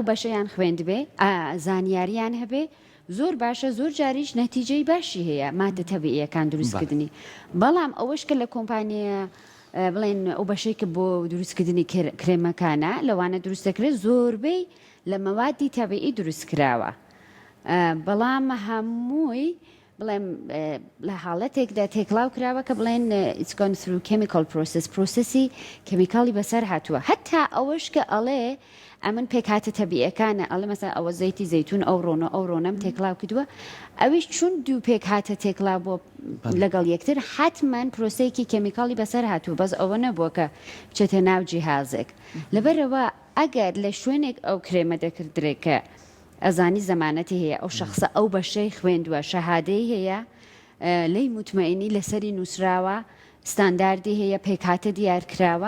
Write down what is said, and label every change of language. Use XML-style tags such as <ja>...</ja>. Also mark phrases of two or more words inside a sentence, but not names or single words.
<ckb>بەشەیان خوێند بێ زانیاریان هەبێ زۆر باشە زۆر جاریش نەتیجەی باشی هەیە مادە تەبیعیەکان دروستکردنی بەڵام ئەوەش کە لە کۆمپانیە بڵێن ئەو بەشەی کە بۆ دروستکردنی کرێمەکانە لەوانە دروستەکرێت زۆربەی لە مەوادی تەبیعی دروست کراوە بەڵام هەمووی بڵێم لە حاڵەتێکدا تێکڵاو کراوە کە بڵێن</ckb> <en>it's gone through chemical process</en> <ckb>پرۆسەسی کەمیکاڵی بەسەر هاتووە هەتا ئەوەش کە ئەڵێ ئەمن پێکاتە تەبیعەکانە ئەڵێ مەسا ئەوە زەیتی زەیتون ئەو ڕۆنەم تێکڵاو کردووە ئەویش چون دوو پێکاتە تێکڵاو بۆ لەگەڵ یەکتر حتمما پرۆسەیەکی کەمیکاڵی بەسەر هاتووە بەس ئەوە نەبووە کە بچێتە ناو جیهازێک لەبەرەوە ئەگەر لە شوێنێک ئەو کرێمە دەکردرێکە ئەزانی زەمانەتی هەیە ئەو شخصە ئەو بەشەی خوێندووە شەهادەی هەیە لی مطمئنی لەسەری نووسراوە ستانداردی هەیە پێکاتە دیارکراوە</ckb>